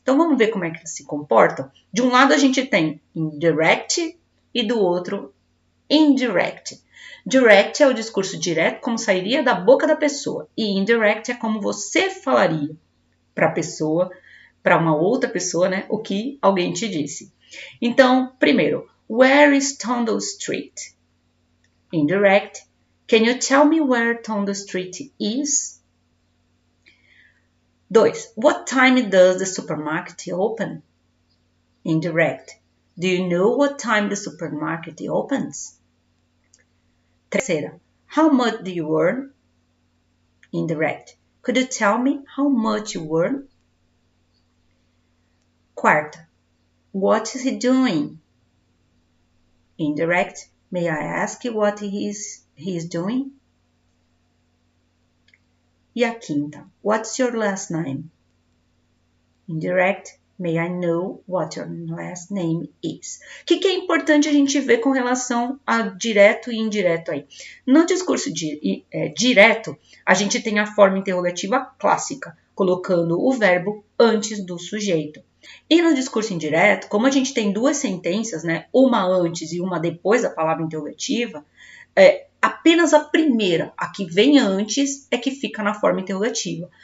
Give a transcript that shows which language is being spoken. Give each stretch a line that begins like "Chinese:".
Portuguese: Então, vamos ver como é que eles se comportam? De um lado, a gente tem indirect e do outro, indirect. Direct é o discurso direto, como sairia da boca da pessoa, e indirect é como você falaria para a pessoa, para uma outra pessoa, né, o que alguém te disse. Então, primeiro,
English: where is Tondo Street? Indirect, can you tell me where Tondo Street is? 2. What time does the supermarket open? Indirect, Do you know what time the supermarket opens? Terceira, how much do you earn? Indirect. Could you tell me how much you earn? Quarta, what is he doing? Indirect. May I ask you what he is doing?
Portuguese: E a quinta,
English: what's your last name? Indirect. May I know what your last name is?
Portuguese: O que é importante a gente ver com relação a direto e indireto aí? No discurso direto, a gente tem a forma interrogativa clássica, colocando o verbo antes do sujeito. E no discurso indireto, como a gente tem duas sentenças, né, uma antes e uma depois da palavra interrogativa, apenas a primeira, a que vem antes, é que fica na forma interrogativa.